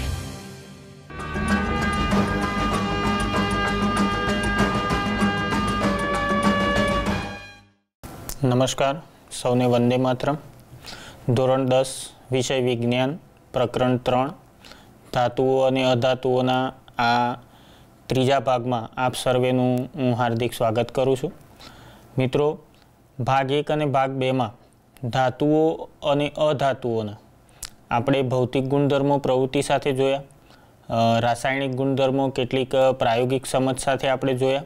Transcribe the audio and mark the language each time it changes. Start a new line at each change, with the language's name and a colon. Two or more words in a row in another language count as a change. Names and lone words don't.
Gujarati: નમસ્કાર, સૌને વંદે માતરમ। ધોરણ 10 વિષય વિજ્ઞાન પ્રકરણ 3 ધાતુઓ અને અધાતુઓના આ ત્રીજા ભાગમાં આપ સર્વેનું હું હાર્દિક સ્વાગત કરું છું। મિત્રો, ભાગ 1 અને ભાગ 2 માં ધાતુઓ અને અધાતુઓના આપણે ભૌતિક ગુણધર્મો પ્રવૃત્તિ સાથે જોયા, રાસાયણિક ગુણધર્મો કેટલીક પ્રાયોગિક સમજ સાથે આપણે જોયા।